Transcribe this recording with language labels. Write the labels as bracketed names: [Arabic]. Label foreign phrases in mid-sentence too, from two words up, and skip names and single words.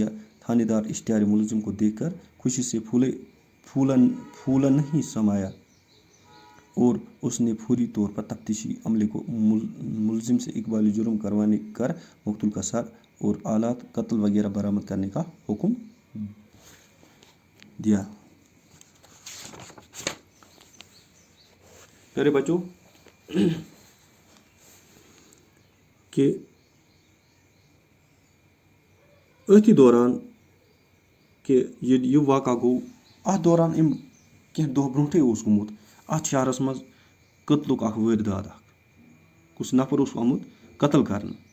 [Urdu] تھانے دار اشتہار ملزم کو دیکھ کر خوشی سے پھولا نہیں سمایا اور اس نے فوری طور پر تفتیشی عملے کو ملزم سے اقبال جرم کروانے کر مقتول کا سر اور آلات قتل وغیرہ برآمد کرنے کا حکم دیا۔ پیارے بچوں [Kashmiri] کہ أتھی دوران کہ یہ واقعہ گوٚو، اتھ دوران کینٛہہ دۄہ برونٛٹھٕے اوس گوٚمُت اتھ شہرس منٛز قتلُک اکھ وٲرۍدات اکھ، کُس نفر اوس آمُت قتل کرنہٕ